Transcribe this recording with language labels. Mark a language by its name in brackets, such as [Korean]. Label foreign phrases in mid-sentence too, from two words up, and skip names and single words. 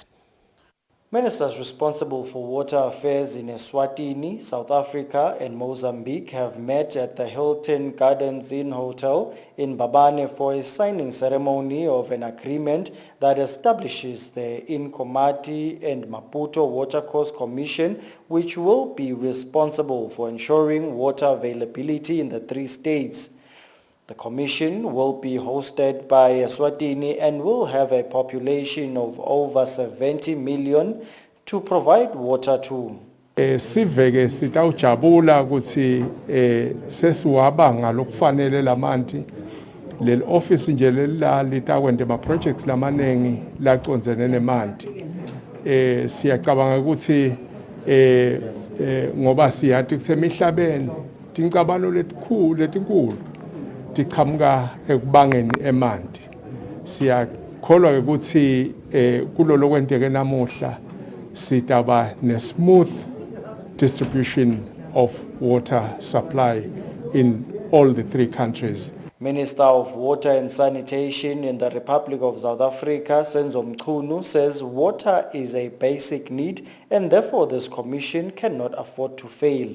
[English] Ministers responsible for water affairs in Eswatini, South Africa and Mozambique have met at the Hilton Gardens Inn Hotel in Babane for a signing ceremony of an agreement that establishes the Inkomati and Maputo Watercourse Commission, which will be responsible for ensuring water availability in the three states. The commission will be hosted by Eswatini and will have a population of over 70 million to provide water to. [Swati] Siveke sitawujabula ukuthi sesiwabanga lokufanele lamanti leli office nje litakwenda ama projects lamanengi lacondzene nemanti. Siyacabanga ukuthi ngoba siyathi kusemihlabeni tincabano letinkulu tiqhamuka ekubangeni emanti. Siyakholwa ukuthi kulolo kwenteke namuhla sitaba ne- [English] smooth distribution of water supply in all the three countries. Minister of Water and Sanitation in the Republic of South Africa, Senzo Mchunu, says water is a basic need and therefore this commission cannot afford to fail.